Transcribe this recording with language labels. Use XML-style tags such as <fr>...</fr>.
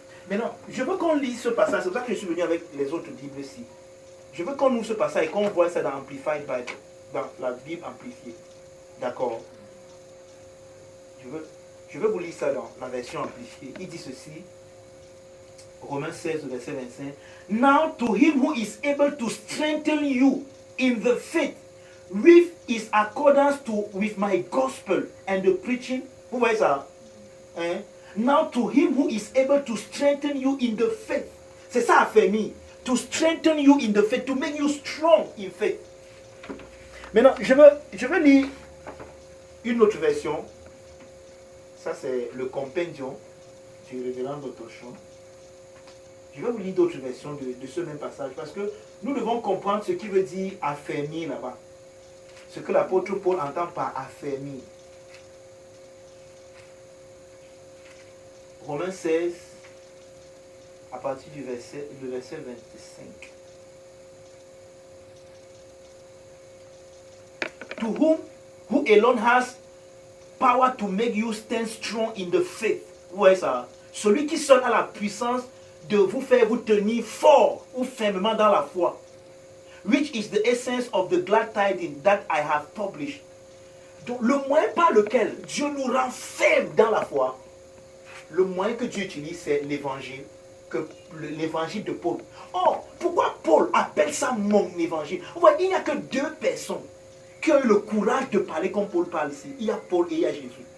<fr>Maintenant, je veux qu'on lise ce passage. C'est pour ça que je suis venu avec les autres Bibles ici. Je veux qu'on ouvre ce passage et qu'on voit ça dans Amplified Bible, dans la Bible amplifiée. D'accord? Je veux vous lire ça dans la version amplifiée. Il dit ceci. Romains 16, verset 25.</fr> <en>Now to him who is able to strengthen you in the faith with his accordance with my gospel and the preaching.</en> <fr>Vous voyez ça? Hein?</fr> <en>Now to him who is able to strengthen you in the faith.</en> <fr>C'est ça affermir.</fr> <en>To strengthen you in the faith. To make you strong in faith.</en> <fr>Maintenant, je veux lire une autre version. Ça c'est le compendium du révérend Dr. Je vais vous lire d'autres versions de ce même passage parce que nous devons comprendre ce qui veut dire affermir là-bas. Ce que l'apôtre Paul entend par affermir. Romains 16, à partir du verset 25.</fr> <en>To whom who alone has power to make you stand strong in the faith.</en> <fr>Vous voyez ça? Celui qui seul a la puissance de vous faire vous tenir fort ou fermement dans la foi.</fr> <en>Which is the essence of the glad tidings that I have published.</en> <fr>Donc le moyen par lequel Dieu nous rend fermes dans la foi, le moyen que Dieu utilise, c'est l'évangile, l'évangile de Paul. Or, pourquoi Paul appelle ça mon évangile? Vous voyez, il n'y a que deux personnes qui ont eu le courage de parler comme Paul parle ici. Il y a Paul et il y a Jésus.</fr>